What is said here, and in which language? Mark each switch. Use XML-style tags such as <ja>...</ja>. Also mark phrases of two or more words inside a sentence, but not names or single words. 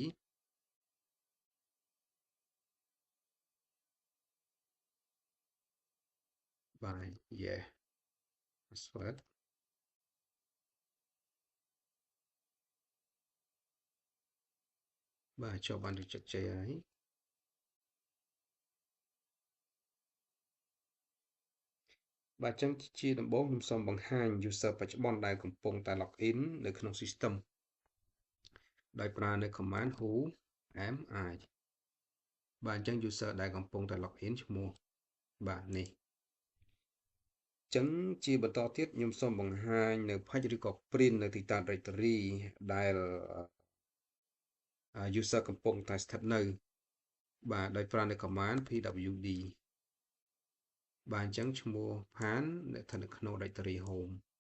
<km>បាទ</km> <en>yes password</en> <km>បាទជាប់បានជោគជ័យហើយបាទចឹងជាដំបូងខ្ញុំ សូមបង្ហាញ user បច្ចុប្បន្នដែលកំពុងតែ login នៅក្នុង system ដោយប្រើនៅ</km> <en>command who am I</en> <km>បាទអញ្ចឹង user ដែលកំពុងតែ login ឈ្មោះបាទនេះចឹងជាបន្តទៀតខ្ញុំសូមបង្ហាញនៅ page ឬក៏ print នៅទីតាំង directory ដែល user កំពុងតែស្ថិតនៅបាទដោយប្រើនៅ</km> <en>command pwd</en> <km>បាទអញ្ចឹងឈ្មោះ pan ស្ថិតនៅក្នុង</km> <en>directory home</en>